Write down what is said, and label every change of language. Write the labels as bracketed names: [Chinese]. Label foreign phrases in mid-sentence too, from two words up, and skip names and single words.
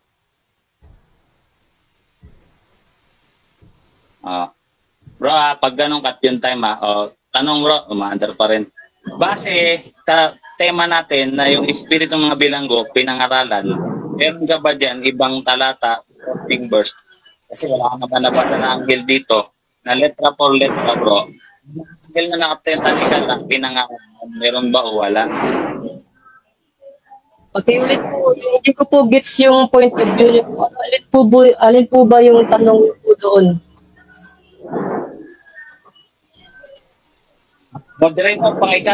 [Filipino] Bro pag ganun cut yung time tanong bro, umaandar pa rin. Base sa tema natin na yung espiritu mga bilanggo, pinangaralan, meron ka ba dyan ibang talata, [English] supporting verse? [Filipino] Kasi wala ka naman nabasa na anghel dito na [Spanish] letra por letra [Filipino] bro. Anghel na nakatanikal lang, pinangaralan, meron ba o wala? Pakiulit po, hindi ko po gets yung [English] point of view [Filipino] niyo. Alin po ba yung tanong po doon? Moderator, pakikat.